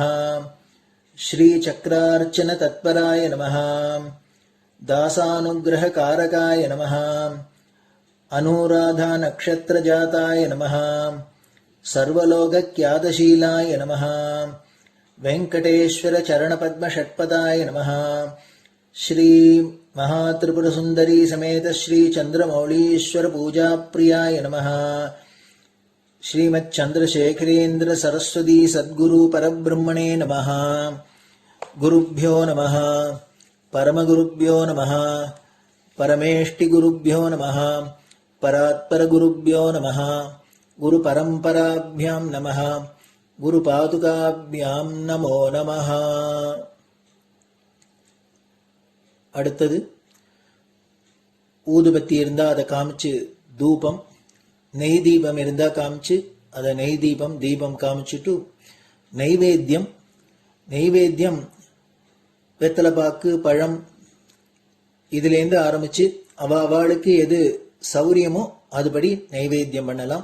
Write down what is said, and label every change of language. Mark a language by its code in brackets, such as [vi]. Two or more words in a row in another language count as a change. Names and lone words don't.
[sa] श्रीचक्रार्चन तत्पराय नमः. दासानुग्रहकारकाय नमः। अनुराधा नक्षत्रजाताय नमः. सर्वलोकख्यातशीलाय नमः। वेङ्कटेश्वर चरणपद्म षट्पदाय नमः. ஸ்ரீ महात्रिपुरसुन्दरी समेत श्री चन्द्रमौलीश्वर पूजा प्रियाय नमः। श्रीमच्चन्द्रशेखरेन्द्र सरस्वती सद्गुरु परब्रह्मणे नमः। गुरुभ्यो नमः। परमगुरुभ्यो नमः। परमेष्टिगुरुभ्यो नमः। परात्परगुरुभ्यो नमः। गुरुपरम्पराभ्यां नमः। गुरुपादुकाभ्यां नमो नमः. [ta] அடுத்தது ஊதுபத்தி இருந்தா அதை காமிச்சு தூபம், நெய் தீபம் இருந்தா காமிச்சு அதை நெய் தீபம் தீபம் காமிச்சுட்டு நெய்வேத்தியம் வெத்தலைப்பாக்கு பழம் இதுலேருந்து ஆரம்பிச்சு அவளுக்கு எது சௌரியமோ அதுபடி நைவேத்தியம் பண்ணலாம்.